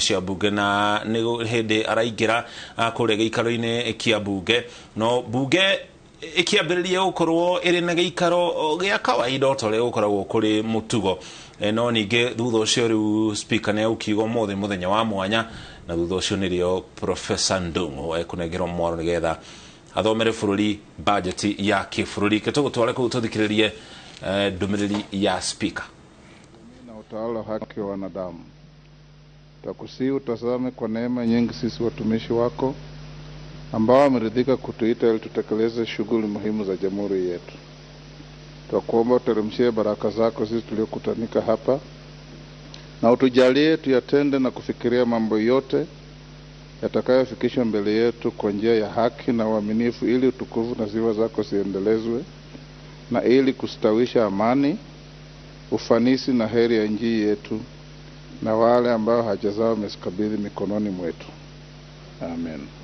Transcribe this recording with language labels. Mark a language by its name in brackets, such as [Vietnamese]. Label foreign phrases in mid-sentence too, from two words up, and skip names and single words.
[Kikuyu] cia bunge na ni hindi araingira kuria giikaro-ini kia bunge no bunge ikiambiriria gukorwo iri na giikaro gia kawaida tore gukoragwo kuri mutugo no ninge thutha ucio riu speaker ne ukigo muthenya wa mwanya na thutha ucio nirio Professor Ndung'u ekunengerwo mwaro nigetha athomere bururi budget ya kibururi ketugutware ku tuthikiririe ndumiriri ya speaker. [Swahili] Na utawala haki wa wanadamu, takusihi utazame kwa neema nyingi sisi watumishi wako ambao wameridhika kutuita ili tutekeleze shughuli muhimu za jamhuri yetu. Twakuomba uteremshie baraka zako sisi tuliokutanika hapa na utujalie tuyatende na kufikiria mambo yote yatakayofikishwa mbele yetu kwa njia ya haki na uaminifu, ili utukufu na sifa zako ziendelezwe na ili kustawisha amani, ufanisi na heri ya nchi yetu na wale ambao haja zao umezikabidhi mikononi mwetu. Amen.